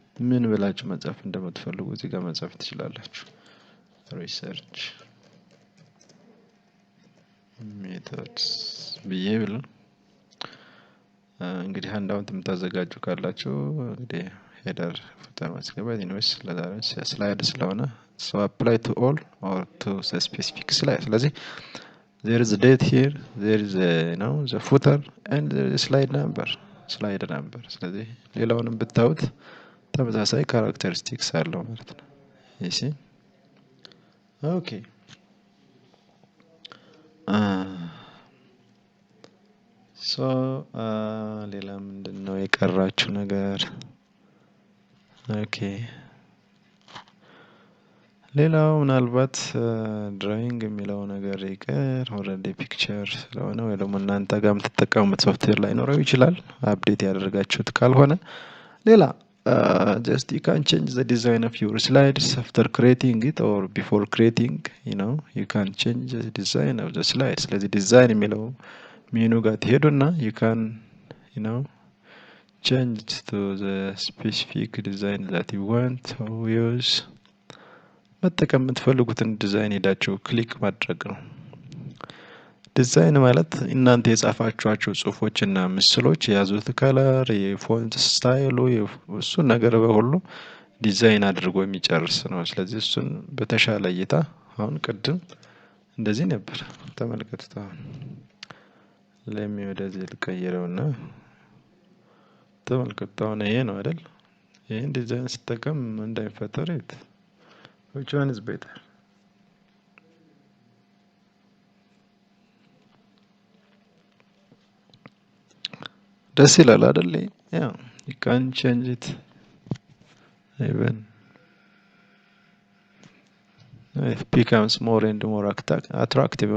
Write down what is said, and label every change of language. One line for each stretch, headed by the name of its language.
Amharic: ምን ብላችሁ መጻፍ እንደምትፈልጉ እዚህ ጋር መጻፍ ትችላላችሁ። research methods ብዬ እንግዲህ ሃንዳውት የምታዘጋጁ ካላችሁ እንግዲህ ሄደር ፉተር ማስገባት ኢንዌስ ለዛሬ ስላይድ ስለሆነ
English: so apply to all or to the specific slide. ስለዚህ there is a date here, there is the footer and there is slide number.
Amharic: ስለዚህ ሌላውንም ብታዩት ተመሳሳይ ካራክተሪስቲክስ አለው ማለት ነው። you see okay so ሌላ ምንድነው የቀራችሁ ነገር? ኦኬ ሌላው ምናልባት ድራዊንግ የሚለው ነገር ይቀር ኦልሬዲ ፒክቸር ስለሆነ ወይ ደግሞ እናንተ ጋር የምትጠቀሙት ሶፍትዌር ላይ ኖረው ይችላል አፕዴት ያደረጋችሁት ካልሆነ ሌላ
English: just you can change the design of your slides after creating it or before creating, you can change the design of the slides.
Amharic: ስለዚህ ዲዛይን የሚለው ሜኑ ጋር ትሄዱና
English: you can change it to the specific design that you want to use.
Amharic: መጠቀም የምትፈልጉትን ዲዛይን ሄዳችሁ ክሊክ ማድረግ ነው። ዲዛይን ማለት እናንተ የጻፋችኋቸው ጽሁፎችና ምስሎች የያዙት ከለር፣ የፎንት ስታይሉ፣ እሱን ነገር በሁሉ ዲዛይን አድርጎ የሚጨርስ ነው። ስለዚህ እሱን በተሻለ እይታ አሁን ቅድም እንደዚህ ነበር ተመልከቱት። አሁን ወደዚህ ልቀይረውና ተመልከቱት። አሁን ይሄ ነው አይደል? ይሄን ዲዛይን ሲጠቀም እንዳይፈጠር
English: which one is better?
Amharic: ደስ ይላል አይደል?
English: you can change it even it becomes more and more attractive.